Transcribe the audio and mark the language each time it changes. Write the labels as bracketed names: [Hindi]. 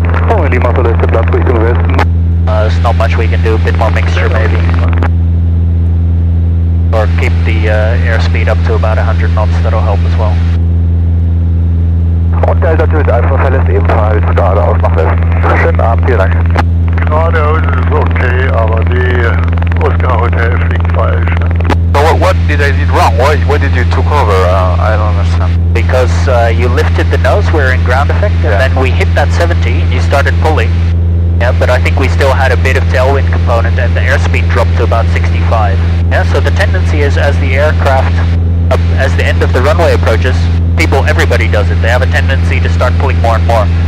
[German] Oh, Lima verlässt der Platz Richtung Westen. [English] There's not much we can do, a bit more mixture maybe. Or keep the airspeed up to about 100 knots, that'll help as well. [German] Und Delta Juliet Alpha verlässt ebenfalls geradeaus nach Westen. Schönen Abend, vielen Dank. Geradeaus ist okay, aber die Oscar Hotel fliegt falsch. [English] So what did I did wrong? Why did you took over? I don't understand. Because you lifted the nose, we're in ground effect, and then we hit that 70 and you started pulling. Yeah, but I think we still had a bit of tailwind component and the airspeed dropped to about 65. Yeah, so the tendency is as the aircraft, as the end of the runway approaches, everybody does it. They have a tendency to start pulling more and more.